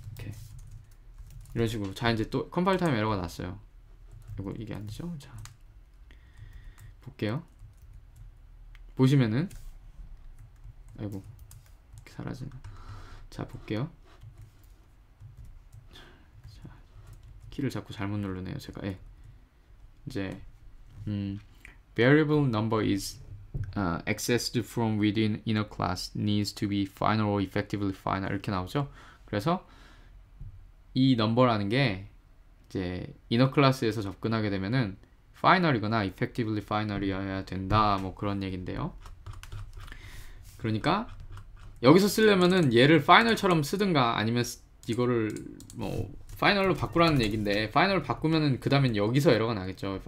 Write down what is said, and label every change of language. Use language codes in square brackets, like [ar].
[ko] 이렇게 이런 식으로. 자, 이제 또 컴파일 타임 에러가 났어요. 이게 아니죠? 자, 볼게요. 보시면은 아이고 사라지나. 자, 볼게요. 자, 키를 자꾸 잘못 누르네요 제가. [en] 이제 variable number is accessed from within inner class needs to be final or effectively final [ko] 이렇게 나오죠. 그래서 이 넘버라는 게 이제 inner class에서 접근하게 되면은 final이거나 effectively final이어야 된다 뭐 그런 얘긴데요. 그러니까 여기서 쓰려면은 얘를 final처럼 쓰든가 아니면 이거를 뭐 final로 바꾸라는 얘긴데 final을 바꾸면은 그 다음엔 여기서 에러가 나겠죠.